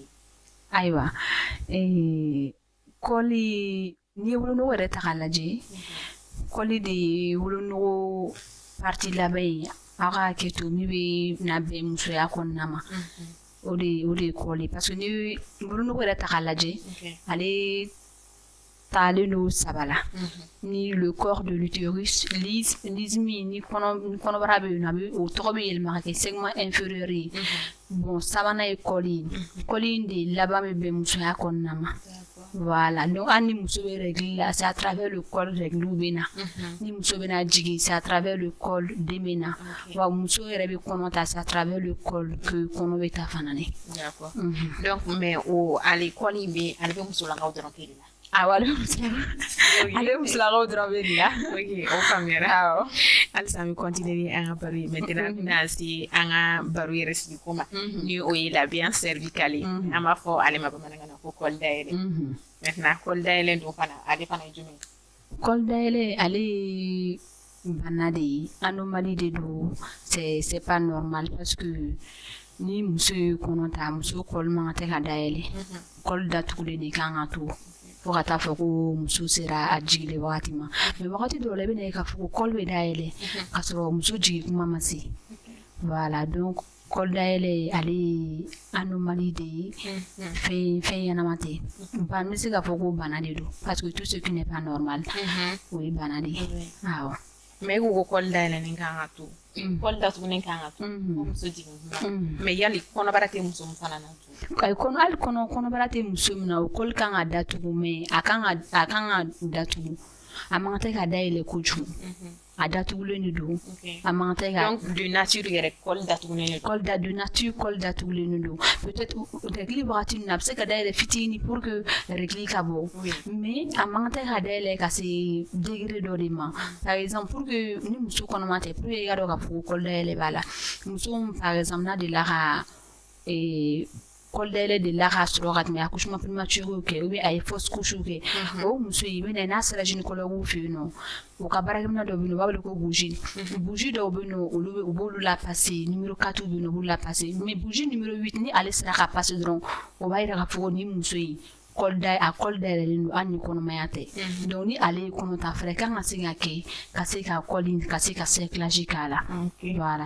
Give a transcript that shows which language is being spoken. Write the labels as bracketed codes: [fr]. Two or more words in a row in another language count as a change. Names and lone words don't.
[bm] Ayiwa kɔli n'i ye wolonugu yɛrɛ ta k'a lajɛ kɔli de ye wolonugu partie laban ye aw ka hakɛ to min bɛ na bɛn musoya kɔnɔna ma o de ye kɔli parce que ni wolonugu yɛrɛ ta k'a lajɛ ale taalen don saba la ni [fr] le corps de l'utérus [bm] lise min ni kɔnɔbara bɛ yen nɔ a bɛ o tɔgɔ bɛ yɛlɛma ka kɛ [fr] segment inférieur [bm] ye bon sabanan ye kɔli in de laban bɛ bɛn musoya kɔnɔna ma voilà donc hali ni muso bɛ règle la [fr] c'est à travers le col [bm] règles bɛ na ni muso bɛna jigin [fr] c'est à travers le col [bm] den bɛ na wa muso yɛrɛ bɛ kɔnɔ ta [fr] c'est à travers le col que [bm] kɔnɔ bɛ ta fana ne. [fr] D'accord donc mais [bm] o ale kɔli bɛ ale bɛ musolakaw dɔrɔn de la. Awɔ ale bɛ musolakaw dɔrɔn de la. Ok o faamuyara awɔ halisa an bɛ continuer an ka baro ye maintenant bɛna se an ka baro yɛrɛ sigi ko ma ni o ye [fr] la bien cervicale [bm] ye an b'a fɔ ale ma bamanankan na ko kɔli dayɛlɛ maintenant kɔli dayɛlɛ don fana ale fana ye jumɛn ye. Kɔli dayɛlɛ ale ye bana de ye anomalie de don [fr] c'est pas normal parce que [bm] ni muso ye kɔnɔ ta muso kɔli man tɛ ka dayɛlɛ kɔli datugulen de kan ka to fo ka taa fɔ ko muso sera a jigilen wagati ma mais wagati dɔw la i bɛna ye k'a fɔ ko kɔli bɛ dayɛlɛ k'a sɔrɔ muso jigin kuma ma se voilà donc kɔli dayɛlɛ ale ye anomalie de ye fɛn ɲɛnama tɛ n bɛ se k'a fɔ ko bana de don parce que [fr] tout ce qui n'est pas normal [bm] o ye bana de ye awɔ. mais e ko ko kɔli dayɛlɛnen kan ka to kɔli datugulen kan ka to ko muso jigin kuma mais yali kɔnɔbara tɛ muso min fana na to. hali kɔnɔbara tɛ muso min na o kɔli kan ka datugu mais a kan ka datugu a man tɛ ka dayɛlɛ kojugu a datugulen de don a man tɛ ka [fr] donc de nature [bm] yɛrɛ kɔli datugulen de don [fr] de nature [bm] kɔli datugulen de don [fr] peut-être règle [bm] wagati min na a bɛ se ka dayɛlɛ fitinin [fr] pour que règle [bm] ka bɔ mais a man tɛ ka dayɛlɛ ka se degré dɔ de ma [fr] par exemple pour que [bm] ni muso kɔnɔma tɛ [fr] pour que [bm] i ka dɔn k'a fɔ ko kɔli dayɛlɛ b'a la muso [fr] par exemple [bm] n'a delila ka kɔli dayɛlɛ delila k'a sɔrɔ ka tɛmɛ [fr] accouchement prématuré [bm] kɛ ou bien a ye [fr] fausse couche [bm] kɛ o muso in i bɛ na n'a sera gynécologue fɛ yen nɔ u ka baarakɛminɛ dɔw bɛ yen nɔ u b'a wele ko bougie dɔw bɛ yen nɔ u b'olu la [fr] passer numéro 4 [bm] bɛ yen nɔ u b'olu la passer mais [fr] bougie numéro 8 [bm] ni ale sera ka passer dɔrɔn o b'a yira k'a fɔ ko nin muso in kɔli dayɛlɛlen don hali ni kɔnɔmaya tɛ donc ni ale ye kɔnɔ ta fɛrɛ kan ka se ka kɛ ka se ka kɔli ka se ka cerclage k'a la voilà.